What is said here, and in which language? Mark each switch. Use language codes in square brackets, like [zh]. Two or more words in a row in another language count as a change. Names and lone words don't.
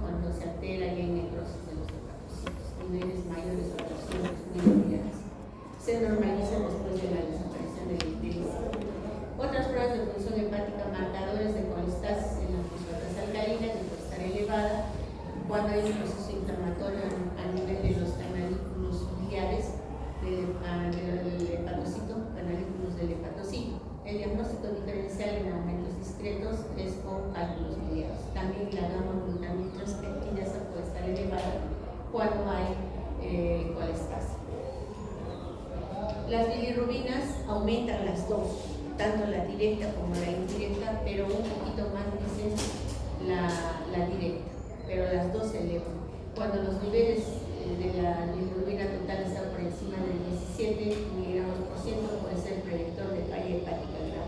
[es] Cuando se altera y hay necrosis de los hepatocitos, niveles mayores a 200 miligramos. Se normalizan después de la desaparición de la ictericia. Otras pruebas de función hepática, marcadores de colestasis en la fosfatasa alcalina, que puede estar elevada cuando hay un proceso inflamatorio a nivel de los canalículos biliares del hepatocito, canalículos del hepatocito. El diagnóstico diferencial en aumentos discretos es con cálculos biliares. También la gamma glutamitrospeptidasa puede estar elevada cuando hay colestasis. Las bilirrubinas aumentan las dos, tanto la directa como la indirecta, pero un poquito más, dicen, los niveles de la bilirrubina total están por encima del 17 miligramos por ciento, puede ser predictor de falla hepática grave.